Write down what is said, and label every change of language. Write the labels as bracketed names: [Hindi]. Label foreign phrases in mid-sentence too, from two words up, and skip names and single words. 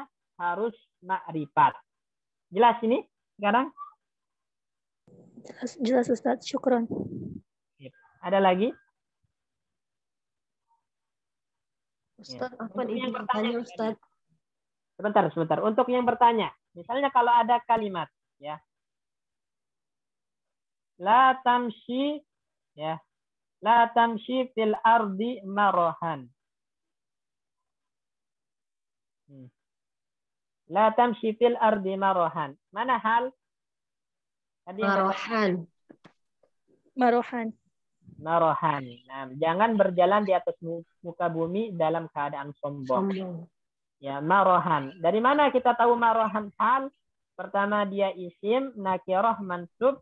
[Indonesian] Harus ma'rifat. Jelas ini sekarang? Jelas Ustadz, syukron. Ada lagi? Ustadz, Ya. apa yang bertanya Ustadz? Sebentar. Untuk yang bertanya, misalnya kalau ada kalimat, ya, [Arabic] لا تمشِ, ya, لا تمشِ في الأرض مرحاً. لا تمشِ في الأرض مرحاً. [Indonesian] Mana hal? Tadi Marohan. Marohan. Marahan. Nah, jangan berjalan di atas muka bumi dalam keadaan sombong. Ya, marohan. Dari mana kita tahu marohan hal? Pertama dia [Arabic] اسم نكرة منصوب.